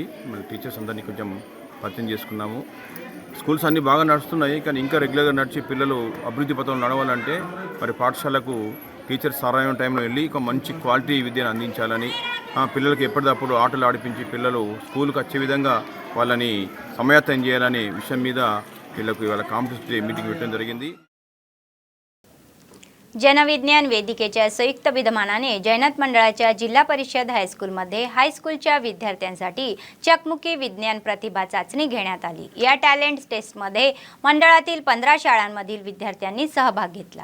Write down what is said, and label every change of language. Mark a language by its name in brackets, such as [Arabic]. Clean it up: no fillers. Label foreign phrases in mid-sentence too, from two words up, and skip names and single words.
[Telugu] మన టీచర్స్ అందరినీ కొంచెం పరిచయం చేసుకున్నాము. స్కూల్స్ అన్నీ బాగా నడుస్తున్నాయి, కానీ ఇంకా రెగ్యులర్గా నడిచి పిల్లలు అభివృద్ధి పథంలో నడవాలంటే మరి పాఠశాలకు టీచర్స్ సరైన టైంలో వెళ్ళి ఒక మంచి క్వాలిటీ విద్యను అందించాలని, పిల్లలకి ఎప్పటికప్పుడు ఆటలు ఆడిపించి పిల్లలు స్కూల్కి వచ్చే విధంగా వాళ్ళని సమాయత్తం చేయాలనే విషయం మీద వీళ్ళకు ఇవాళ [English] competition meeting [Telugu] పెట్టడం జరిగింది. [Marathi] जनविज्ञान वेदिकेच्या संयुक्त विद्यमानाने जैनत मंडळाच्या जिल्हा परिषद हायस्कूलमध्ये हायस्कूलच्या विद्यार्थ्यांसाठी चकमुकी विज्ञान प्रतिभा चाचणी घेण्यात आली. या टॅलेंट टेस्टमध्ये मंडळातील 15 शाळांमधील विद्यार्थ्यांनी सहभाग घेतला.